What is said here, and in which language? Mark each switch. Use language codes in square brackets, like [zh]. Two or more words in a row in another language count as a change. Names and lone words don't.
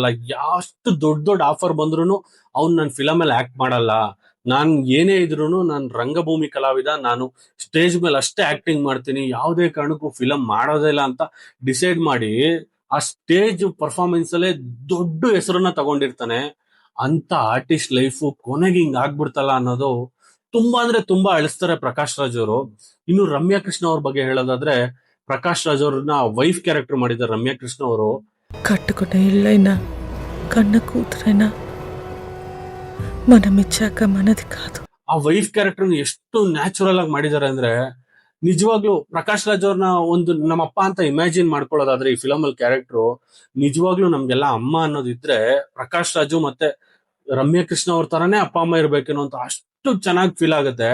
[kn] ಎಷ್ಟು ದೊಡ್ಡ ದೊಡ್ಡ ಆಫರ್ ಬಂದ್ರು ಅವ್ನ್ ನನ್ ಫಿಲಮ್ ಅಲ್ಲಿ ಆಕ್ಟ್ ಮಾಡಲ್ಲ, ನಾನ್ ಏನೇ ಇದ್ರು ನಾನು ರಂಗಭೂಮಿ ಕಲಾವಿದ, ನಾನು ಸ್ಟೇಜ್ ಮೇಲೆ ಅಷ್ಟೇ ಆಕ್ಟಿಂಗ್ ಮಾಡ್ತೀನಿ, ಯಾವುದೇ ಕಾರಣಕ್ಕೂ ಫಿಲಂ ಮಾಡೋದೇ ಇಲ್ಲ ಅಂತ ಡಿಸೈಡ್ ಮಾಡಿ ಆ [en] stage performance [kn] ಅಲ್ಲೇ ದೊಡ್ಡ ಹೆಸರನ್ನ ತಗೊಂಡಿರ್ತಾನೆ. ಅಂತ [en] artist life [kn] ಕೊನೆಗೆ ಹಿಂಗ್ ಆಗ್ಬಿಡ್ತಲ್ಲ ಅನ್ನೋದು ತುಂಬಾ ಅಂದ್ರೆ ತುಂಬಾ ಅಳಿಸ್ತಾರೆ ಪ್ರಕಾಶ್ ರಾಜ್ ಅವರು. ಇನ್ನು ರಮ್ಯಾ ಕೃಷ್ಣ ಅವ್ರ ಬಗ್ಗೆ ಹೇಳೋದಾದ್ರೆ, ಪ್ರಕಾಶ್ ರಾಜ್ ಅವ್ರನ್ನ [en] wife character [kn] ಮಾಡಿದ್ದಾರೆ ರಮ್ಯಾ ಕೃಷ್ಣ ಅವರು. [te] కట్టుకున్న ఇళ్ళైనా కన్న కూతురైనా మనం ఇచ్చాక మనది కాదు. [kn] ಆ [en] wife character [kn] ಎಷ್ಟು ನ್ಯಾಚುರಲ್ ಆಗಿ ಮಾಡಿದ್ದಾರೆ ಅಂದ್ರೆ, ನಿಜವಾಗ್ಲೂ ಪ್ರಕಾಶ್ ರಾಜ್ ಅವ್ರನ್ನ ಒಂದು ನಮ್ಮಪ್ಪ ಅಂತ ಇಮ್ಯಾಜಿನ್ ಮಾಡ್ಕೊಳ್ಳೋದಾದ್ರೆ ಈ ಫಿಲಮ್ ಅಲ್ಲಿ ಕ್ಯಾರೆಕ್ಟರ್ ನಿಜವಾಗ್ಲೂ ನಮ್ಗೆಲ್ಲ ಅಮ್ಮ ಅನ್ನೋದಿದ್ರೆ ಪ್ರಕಾಶ್ ರಾಜು ಮತ್ತೆ ರಮ್ಯಾ ಕೃಷ್ಣ ಅವ್ರ ತರಾನೇ ಅಪ್ಪ ಅಮ್ಮ ಇರ್ಬೇಕೇನೋ ಅಂತ ಅಷ್ಟು ಚೆನ್ನಾಗಿ ಫೀಲ್ ಆಗುತ್ತೆ.